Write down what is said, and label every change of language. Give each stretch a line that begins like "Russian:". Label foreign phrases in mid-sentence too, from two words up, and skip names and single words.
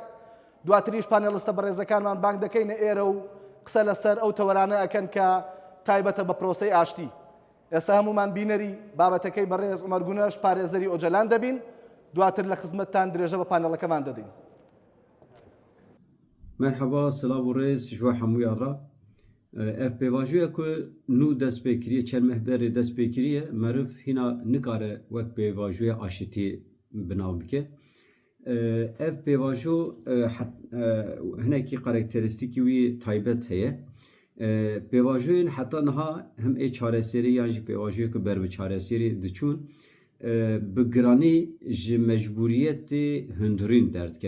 Central Kurdish: دواتریش پانێڵستە بەڕێزەکانمان بانگ دەکەینە ئێرە و قسە لەسەر ئەو تەوەرانە ئەکەن کە تایبەتە بە پرۆسەی ئاشتی. ئێستا هەمومان بینەری بابەتەکەی بەڕێز عومەر گونەش پارێزەری ئۆجەلان دەبین، دواتر لە خزمەتتان درێژە بە پانێڵەکەمان دەدەین.
Kurdish: مرحبا، سلاو و ڕێز ژوە هەموویان ڕا. ئەف پێواژوویە ku nû destpêkiriye çermehberê destpêkiriye meriv hîna nikare wek pêvajoya aşitî binav bike. ev pêvajo hinekî karakterîstîkî wî taybet heye. Pêvajoyên heta niha hem ê çareserî yan jî pêvajoyê ku ber bi çareserî diçûn bi giranî ji mecburiyetê hundirîn derdiket.